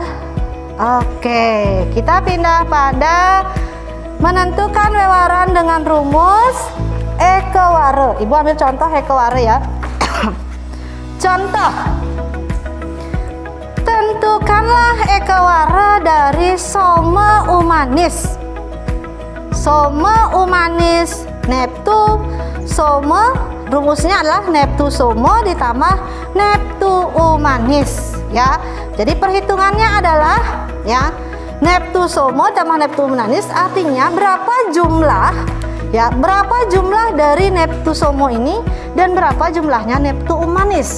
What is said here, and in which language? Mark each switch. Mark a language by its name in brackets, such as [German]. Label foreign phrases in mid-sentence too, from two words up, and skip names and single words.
[Indonesian] Oke, kita pindah pada menentukan wewaran dengan rumus ekoware. Ibu ambil contoh ekoware ya. Contoh. Tentukanlah ekoware dari soma umanis. Soma umanis neptu soma, rumusnya adalah neptu somo ditambah neptu umanis ya. Jadi perhitungannya adalah ya neptu somo tambah neptu umanis, artinya berapa jumlah ya, berapa jumlah dari neptu somo ini dan berapa jumlahnya neptu umanis.